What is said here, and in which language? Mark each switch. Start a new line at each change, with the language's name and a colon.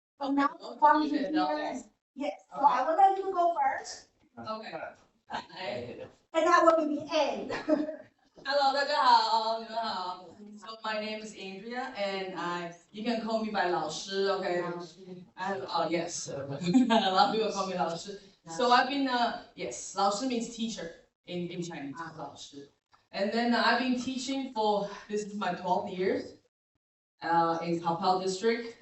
English: So now we want to hear, yes, so I will let you go first, OK， and I will be the end. Hello，
Chinese: 大家好，你们好。
English: So my name is Andrea, and you can call me by 老师 ，OK？ yes. A lot of people call me 老师. So I've been yes, 老师 means teacher in Chinese.
Chinese: 老师.
English: And then I've been teaching for this is my 12th years in Kapao district.